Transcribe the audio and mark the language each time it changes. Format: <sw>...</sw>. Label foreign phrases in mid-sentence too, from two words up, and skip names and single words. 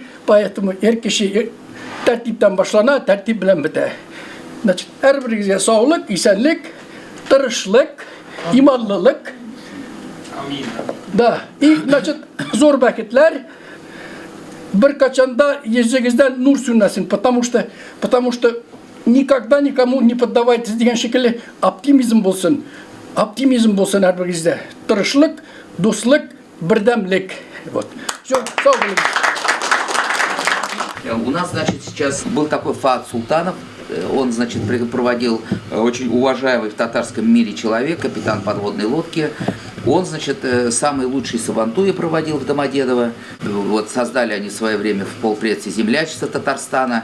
<tt>Поэтому эр кеше тәртиптән башлана, тәртип белән бетә. Значит, һәрберегезгә саулык, исәнлек, тырышлык, иманлылык.</tt> <ru>Да, и, значит,</ru> <tt>зор бәхетләр, бер качанда йөзегездән нур сүнмәсен,</tt> <ru>потому что никогда никому не поддавайтесь</ru> <tt>дигән шикелле оптимизм булсын. Оптимизм булсын һәрберегездә. Тырышлык, дуслык, бердәмлек.</tt> <ru>Вот. Всё,</ru> <tt>сау булыгыз.</tt> <ru>У нас, значит, сейчас был такой Фаат Султанов. Он, значит, проводил очень уважаемый в татарском мире человек, капитан подводной лодки. Он, значит, самый лучший сабантуи проводил в Домодедово. Вот создали они в свое время в полпредстве землячество Татарстана.</ru>